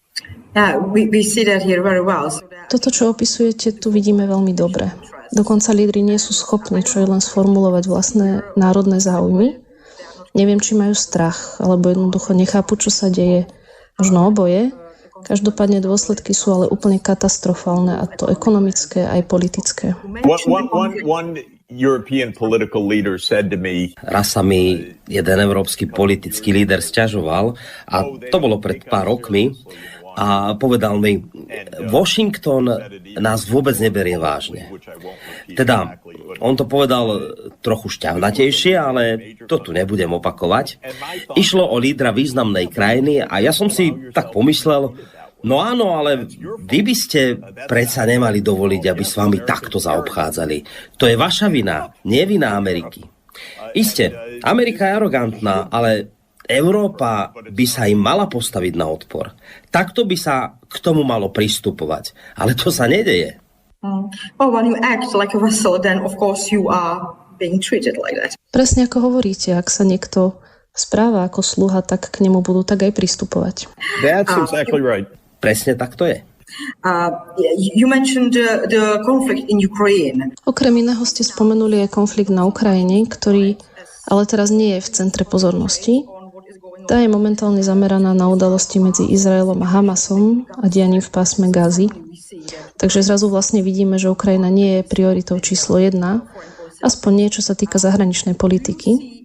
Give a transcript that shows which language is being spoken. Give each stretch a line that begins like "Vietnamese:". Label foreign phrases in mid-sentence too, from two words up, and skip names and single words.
English: We see that here very well.
Slovak: Toto, čo opisujete, tu vidíme veľmi dobre. Dokonca lídri nie sú schopní čo je len sformulovať vlastné národné záujmy. Neviem, či majú strach, alebo jednoducho nechápu, čo sa deje. Možno oboje. Každopádne dôsledky sú ale úplne katastrofálne, a to ekonomické aj politické.
English: One European political leader said to me,
Slovak: raz sa mi jeden európsky politický líder sťažoval, a to bolo pred pár rokmi, a povedal mi, Washington nás vôbec neberie vážne. Teda, on to povedal trochu šťavnatejšie, ale to tu nebudem opakovať. Išlo o lídra významnej krajiny a ja som si tak pomyslel, no áno, ale vy by ste predsa nemali dovoliť, aby s vami takto zaobchádzali. To je vaša vina, nie vina Ameriky. Isté, Amerika je arogantná, ale Európa by sa im mala postaviť na odpor. Takto by sa k tomu malo pristupovať. Ale to sa nedeje.
English: When you act like a vassal, then of course you are being treated like that.
Slovak: Presne ako hovoríte, ak sa niekto správa ako sluha, tak k nemu budú tak aj pristupovať.
English: That's exactly right.
Slovak: Presne tak to je.
English: You mentioned the conflict in Ukraine.
Slovak: Okrem iného ste spomenuli aj konflikt na Ukrajine, ktorý ale teraz nie je v centre pozornosti. Tá je momentálne zameraná na udalosti medzi Izraelom a Hamasom a dianím v pásme Gazy. Takže zrazu vlastne vidíme, že Ukrajina nie je prioritou číslo 1, aspoň nie, čo sa týka zahraničnej politiky.